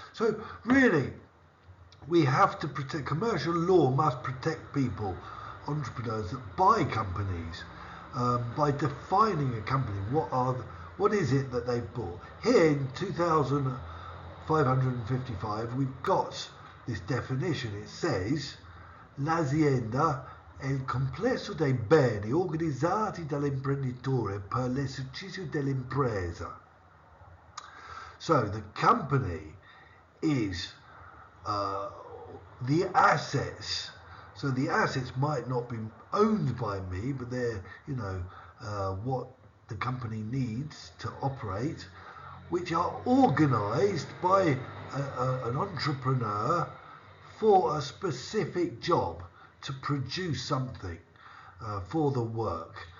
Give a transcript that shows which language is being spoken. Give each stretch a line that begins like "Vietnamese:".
English: So really, we have to protect. Commercial law must protect people, entrepreneurs that buy companies, by defining a company. What is it that they've bought? Here in 2555, we've got this definition. It says,
Italian: l'azienda è il complesso dei beni organizzati dall'imprenditore per l'esercizio dell'impresa.
English: So the company is the assets. So the assets might not be owned by me, but they're, what the company needs to operate, which are organised by an entrepreneur for a specific job, to produce something for the work.